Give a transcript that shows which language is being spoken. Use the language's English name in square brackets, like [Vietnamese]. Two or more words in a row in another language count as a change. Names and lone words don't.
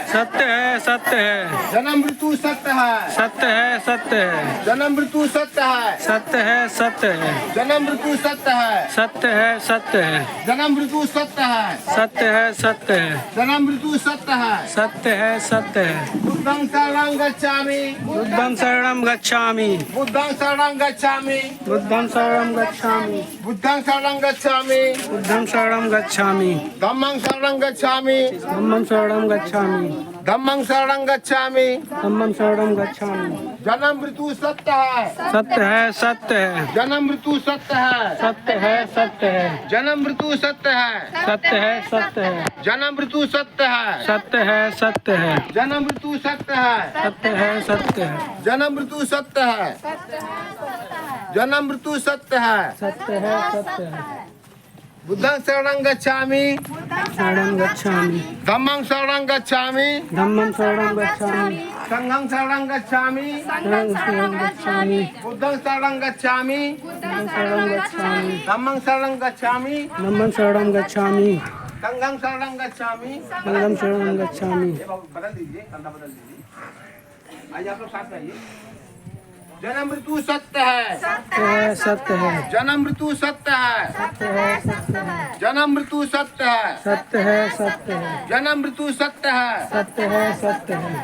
[Hindi] सत्य है, सत्य है। जन्म मृत्यु सत्य है, सत्य है, सत्य है। जन्म मृत्यु सत्य है, सत्य है, सत्य है। जन्म मृत्यु सत्य है, सत्य है, सत्य है। जन्म मृत्यु सत्य है, सत्य है, सत्य है। जन्म मृत्यु सत्य है। सत्य है, सत्य है। [Pali] बुद्धं शरणं गच्छामि, बुद्धं शरणं गच्छामि, बुद्धं शरणं गच्छामि, बुद्धं शरणं गच्छामि, बुद्धं शरणं गच्छामि, बुद्धं शरणं गच्छामि, धम्मं शरणं गच्छामि, धम्मं शरणं गच्छामि, धम्मं शरणं गच्छामि। धम्मं शरणं गच्छामि। [Hindi] जन्म मृत्यु सत्य है, सत्य है, सत्य है। जन्म मृत्यु सत्य है, सत्य है, सत्य है। जन्म मृत्यु सत्य है, सत्य है, सत्य है। जन्म मृत्यु सत्य है, सत्य है, सत्य है। जन्म मृत्यु सत्य है, सत्य है, सत्य है। जन्म मृत्यु सत्य है, जन्म मृत्यु सत्य है। सत्य है, सत्य है। [Pali] बुद्धं शरणं गच्छामि, शरणं गच्छामि, धम्मं शरणं गच्छामि, धम्मं शरणं गच्छामि, संघं शरणं गच्छामि, शरणं गच्छामि, बुद्धं शरणं गच्छामि, शरणं गच्छामि, धम्मं शरणं गच्छामि, धम्मं शरणं गच्छामि, संघं शरणं गच्छामि। शरणं शरणं गच्छामि। [Hindi] ये बाबू बदल दीजिए, कंधा बदल दीजिए। आइए आप लोग साथ में आइए। जन्म मृत्यु सत्य है, सत्य है, सत्य है। जन्म मृत्यु सत्य है, सत्य है, सत्य है। जन्म मृत्यु सत्य है, सत्य है, सत्य है। जन्म मृत्यु सत्य है। सत्य है, सत्य है।